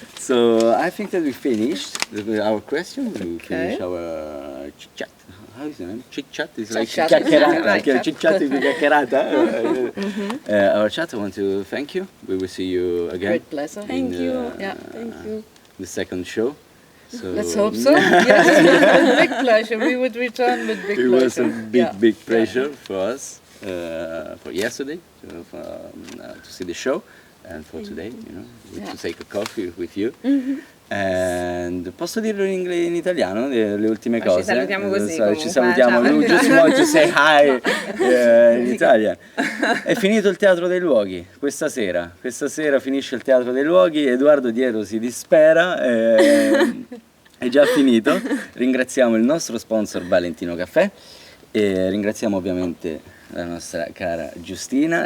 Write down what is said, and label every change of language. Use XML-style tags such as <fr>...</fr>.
<en>So I think that we finished our question. We finished our chit-chat. How is it? Chit-chat is like chiacchierata. Chit-chat is chiacchierata. Our chat, I want to thank you. We will see you again. Great pleasure. Thank you. Thank you. The second show. So Let's hope so. Yes, with big pleasure. We would return with big pleasure. It was a big pleasure for us, for yesterday, to see the show, and for today, to take a coffee with you.</en> <it>And posso dirlo in italiano, le ultime cose? Ci salutiamo così. Ci salutiamo.</it> <en>We just want to say hi in Italian.</en> <it>È finito il Teatro dei Luoghi questa sera. Questa sera finisce il Teatro dei Luoghi. Edoardo dietro si dispera. È già finito. Ringraziamo il nostro sponsor Valentino Caffè. E ringraziamo ovviamente la nostra cara Giustina.</it>